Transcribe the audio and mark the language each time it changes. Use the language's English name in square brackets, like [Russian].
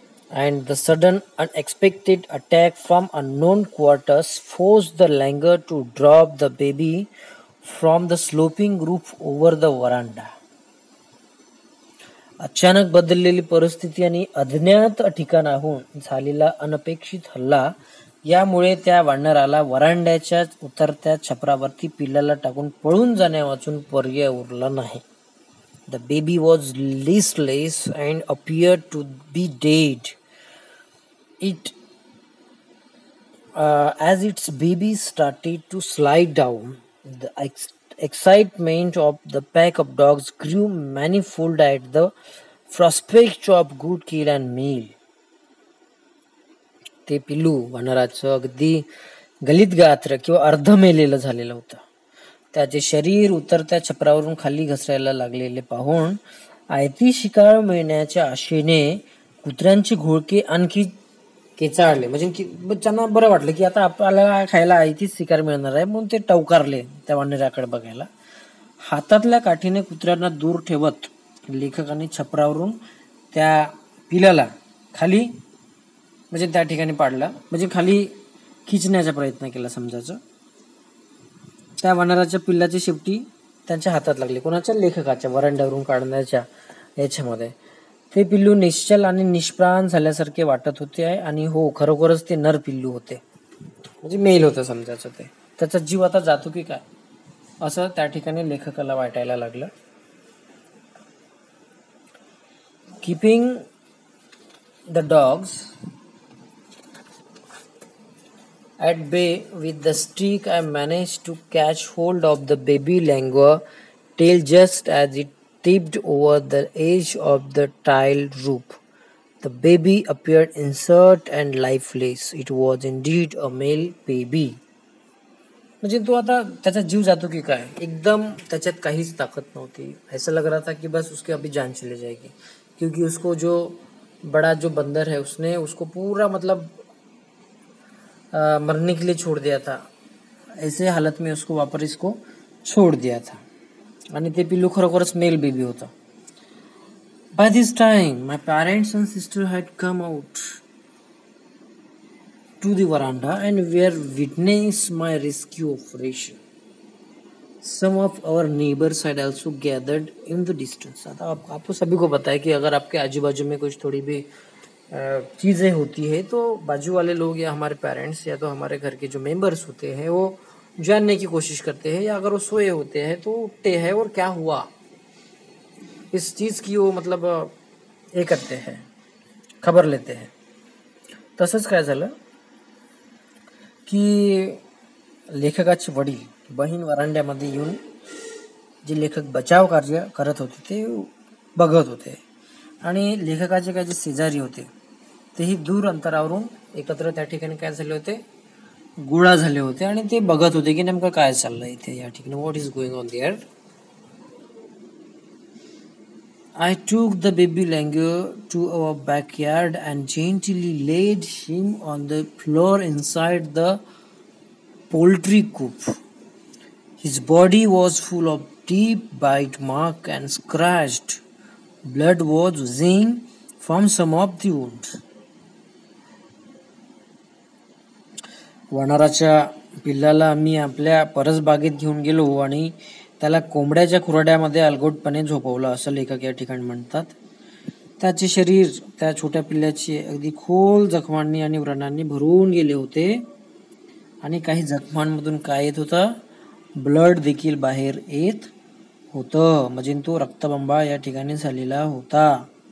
[English] and the sudden unexpected attack from unknown quarters forced the Langer to drop the baby from the sloping roof over the veranda. [Marathi] अचानक बदललेली परिस्थिती आणि अज्ञात ठिकाणाहून झालेला अनपेक्षित हल्ला यामुळे त्या वानराला वरांड्याच्या उतरत्या छपरावरती पिल्लाला टाकून पळून जाण्यावाचून पर्याय उरला नाही. [English] The baby was listless and appeared to be dead. It, as its baby started to slide down, the excitement of the pack of dogs grew manifold at the prospect of good kill and meal. [Marathi] ते पिल्लू वनराचं अगदी गलित गात्र किंवा अर्ध मेलेलं झालेलं होतं. त्याचे शरीर उतरत्या छपरावरून खाली घसरायला लागलेले पाहून आयती शिकार मिळण्याच्या आशेने कुत्र्यांची घोळके आणखी केचाळले. म्हणजे त्यांना बरं वाटलं की आता आपल्याला खायला आयतीच शिकार मिळणार आहे, म्हणून ते टवकारले त्या वानराकडे बघायला. हातातल्या काठीने कुत्र्यांना दूर ठेवत लेखकाने छपरावरून त्या पिलाला खाली म्हणजे त्या ठिकाणी पाडला, म्हणजे खाली खिचण्याचा प्रयत्न केला समजायचं. त्या वानराच्या पिल्लाची शेपटी त्यांच्या हातात लागली. कोणाच्या? लेखकाच्या. वरांड्यावरून काढण्याच्या याच्यामध्ये ते पिल्लू निश्चल आणि निष्प्राण झाल्यासारखे वाटत होते आणि हो, खरोखरच ते नर पिल्लू होते, म्हणजे मेल होतं समजायचं. ते त्याचा जीव आता जातो की काय असं त्या ठिकाणी लेखकाला वाटायला लागलं. [English] Keeping the dogs at bay with the stick, I managed to catch hold of the baby langur tail just as it tipped over the edge of the tiled roof. The baby appeared inert and lifeless. It was indeed a male baby. [Marathi] म्हणजे तो आता त्याचा जीव जातो की काय, एकदम त्याच्यात काहीच ताकत नव्हती. [Hindi] ऐसा लग रहा था कि बस उसके अभी जान चली जाएगी, क्योंकि उसको जो बड़ा जो बंदर है उसने उसको पूरा मतलब मरने के लिए छोड़ दिया था. ऐसे हालत में उसको वापस इसको छोड़ दिया था. [Marathi] आणि ते पिल्लू खरोखरच मेल बेबी होता. [English] By this time my parents and sister had come out to the veranda and were witness my rescue operation. Some of our neighbors had also gathered in the distance. [Hindi] आता आपको सभी को पता है कि अगर आपके आजू बाजू में कुछ थोड़ी भी चीज़ें होती है तो बाजू वाले लोग या हमारे पेरेंट्स या तो हमारे घर के जो मेंबर्स होते हैं वो जानने की कोशिश करते हैं, या अगर वो सोए होते हैं तो उठते हैं और क्या हुआ इस चीज़ की वो मतलब हे करते हैं, खबर लेते हैं. [Marathi] तसंच काय झालं की लेखकाचे वडील बहीण वरांड्यामध्ये येऊन जे लेखक बचाव कार्य करत होते ते बघत होते, आणि लेखकाचे काय जे शेजारी होते तेही दूर अंतरावरून एकत्र त्या ठिकाणी काय झाले होते, गोळा झाले होते, आणि ते बघत होते की नेमकं काय चाललंय इथे या ठिकाणी, [English] What is going on there. I took the baby langur to our backyard and gently laid him on the floor inside the poultry coop. His body was full of deep bite marks and scratched. Blood was oozing from some of the wounds. [Marathi] वनाराच्या पिल्लाला आम्ही आपल्या परसबागेत घेऊन गेलो आणि त्याला कोंबड्याच्या खुराड्यामध्ये अलगोटपणे झोपवलं असं लेखक या ठिकाणी म्हणतात. त्याचे शरीर त्या छोट्या पिल्ल्याची अगदी खोल जखमांनी आणि व्रणांनी भरून गेले होते, आणि काही जखमांमधून काय येत होतं, ब्लड देखील बाहेर येत होतं, म्हणजे तो रक्तबंबाळ या ठिकाणी झालेला होता.